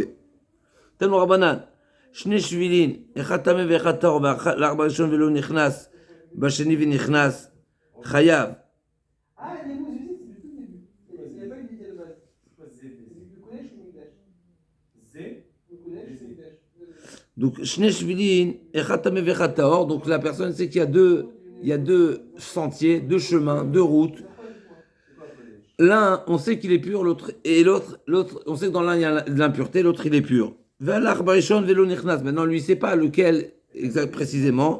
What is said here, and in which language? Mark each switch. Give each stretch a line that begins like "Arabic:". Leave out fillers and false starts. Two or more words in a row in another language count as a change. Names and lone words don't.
Hebrew: תנו רבנן, שני שבילים, אחד טמא ואחד טהור, והארבע ראשון ולא נכנס, בשני ונכנס, חייב.
French: Donc,
Hebrew: שני שבילים, אחד טמא ואחד טהור,
French: donc la personne sait qu'il y a deux sentiers, deux chemins, deux routes. L'un, on sait qu'il est pur, l'autre, on sait que dans l'un il y a de l'impureté, l'autre il est pur. Maintenant, lui, il ne sait pas lequel exact précisément.